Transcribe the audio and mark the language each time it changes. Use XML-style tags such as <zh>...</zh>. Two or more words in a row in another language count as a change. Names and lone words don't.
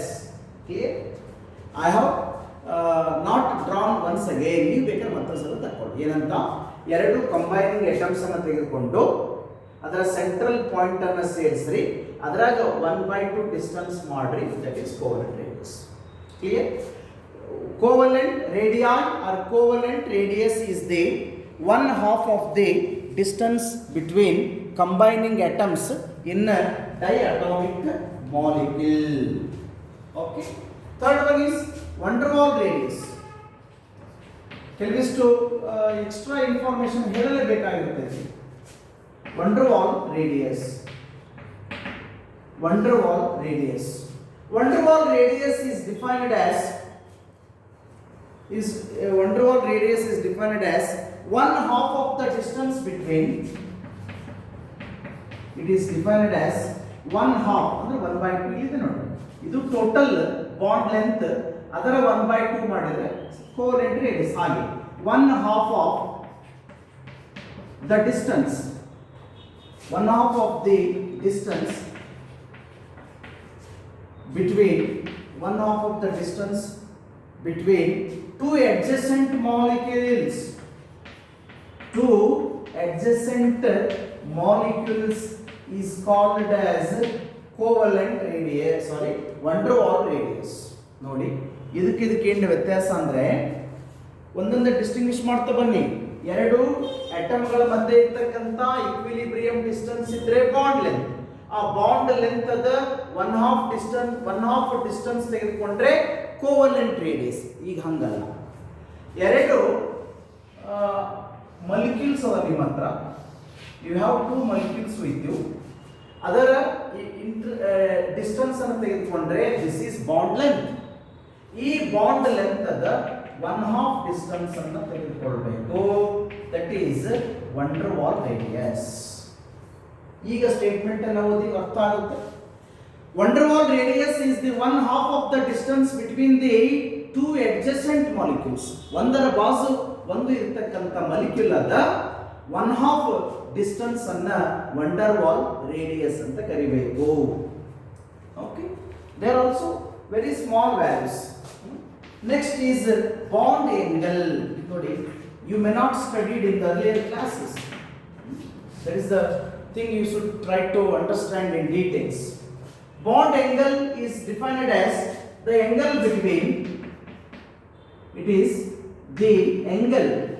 <en>Clear? I have not drawn once again.</en> <kn>ನೀವು ಬೇಕಾದ್ರೆ ಮತ್ತೊಂದ್ಸಲ ತಗೊಳ್ಳಿ. ಏನಂತ, ಎರಡು</kn> <en>combining items</en> <kn>ಅನ್ನು ತೆಗೆದುಕೊಂಡು ಅದರ</kn> <en>central point</en> <kn>ಅನ್ನು ಸೇರಿಸ್ರಿ, ಅದರಾಗ 1/2 ಡಿಸ್ಟೆನ್ಸ್ ಮಾಡ್ರಿ,</kn> <en>that is covalent radius. ಕ್ಲಿಯರ್? Covalent radii or covalent radius is the 1/2 of the distance between combining atoms in a diatomic molecule. Okay. Third one is van der Waals radius.</en> <kn>ಕೆಲವಿಷ್ಟು</kn> <en>extra information</en> <kn>ಹೇಳಲೇಬೇಕಾಗಿರುತ್ತೆ.</kn> <en>van der Waals radius. van der Waal radius. Van der Waal radius is defined as van der Waal radius is defined as one half of the distance between. It is defined as one half</en> <kn>ಅಂದ್ರೆ 1/2 ಇದೆ ನೋಡಿ. ಇದು</kn> <en>total bond length,</en> <kn>ಅದರ 1/2 ಮಾಡಿದ್ರೆ</kn> <en>covalent radius. ಹಾಗೆ one half of the distance, one half of the distance between, one half of the distance between two adjacent molecules. Two adjacent molecules is called as covalent radius, sorry, van der Waal radius.</en> <kn>ನೋಡಿ ಇದಕ್ಕೆ ಏನು ವ್ಯತ್ಯಾಸ ಅಂದ್ರೆ ಒಂದೊಂದು ಡಿಸ್ಟಿಂಗ್ವಿಷ್ ಮಾಡ್ತಾ ಬನ್ನಿ. ಎರಡು ಆಟಮ್ಗಳ ಮಧ್ಯೆ ಇರ್ತಕ್ಕಂಥ</kn> <en>equilibrium distance</en> <kn>ಇದ್ರೆ</kn> <en>bond length,</en> <kn>ಆ</kn> <en>bond length</en> <kn>ಅದ</kn> <en>one half distance</en> <kn>ತೆಗೆದುಕೊಂಡ್ರೆ</kn> <en>covalent radius.</en> <kn>ಈಗ ಹಂಗಲ್ಲ, ಎರಡು ಮಾಲಿಕ್ಯೂಲ್ಸ್ ಅವ ನಿಮ್ಮ ಹತ್ರ,</kn> <en>you have two molecules with you,</en> <kn>ಅದರ ಡಿಸ್ಟೆನ್ಸ್ ಅನ್ನು ತೆಗೆದುಕೊಂಡ್ರೆ</kn> <en>this is bond length.</en> <kn>ಈ</kn> <en>bond length</en> <kn>ಅದ</kn> <en>one half distance</en> <kn>ಅನ್ನು ತೆಗೆದುಕೊಳ್ಬೇಕು,</kn> <en>that is van der Waal radius.</en> <kn>ಈಗ ಸ್ಟೇಟ್ಮೆಂಟ್ ಅನ್ನು ಓದಿ ಅರ್ಥ ಆಗುತ್ತೆ.</kn> <en>van der Waal radius is the one half of the distance between the two adjacent molecules.</en> <kn>ಒಂದರ ಬಾಜು ಒಂದು ಇರತಕ್ಕಂತ ಮಾಲಿಕ್ಯೂಲ್ ಅದ</kn> <en>one half distance</en> <kn>ಅನ್ನ</kn> <en>van der Waal radius</en> <kn>ಅಂತ ಕರಿಬೇಕು.</kn> <en>ಓಕೆ, There are also very small values. Next is bond angle. ನೋಡಿ, you may not studied in the earlier classes. That is the thing you should try to understand in details. Bond angle is defined as the angle between, it is the angle</en>